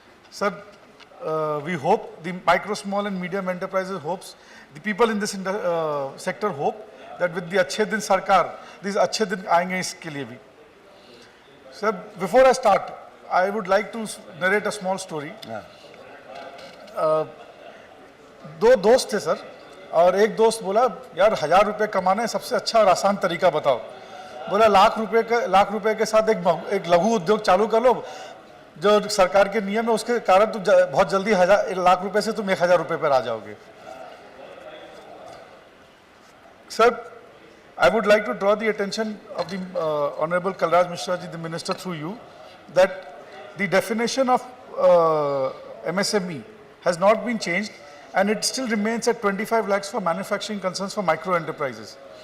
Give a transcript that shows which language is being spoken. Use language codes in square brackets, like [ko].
[en] Sir, we hope, the micro, small and medium enterprises hopes, the people in this sector hope that with the Achhe Din Sarkar, these Achhe Din [hi] aayenge iske liye bhi. [en] Sir, before I start, I would like to narrate a small story. [hi] दो दोस्त थे sir, और एक दोस्त बोला यार 1000 रुपये कमाना है, सबसे अच्छा और आसान तरीका बताओ। बोला लाख रुपए के साथ एक लघु उद्योग चालू कर लो, जो सरकार के नियम है उसके कारण तुम बहुत जल्दी लाख रुपए से तुम 1000 रुपये पर आ जाओगे। [en] Sir, I would like to draw the attention of the Honorable Kalraj Mishra ji, the Minister, through you, that the definition of MSME has not been changed, and it still remains at 25 lakhs for manufacturing concerns for micro enterprises.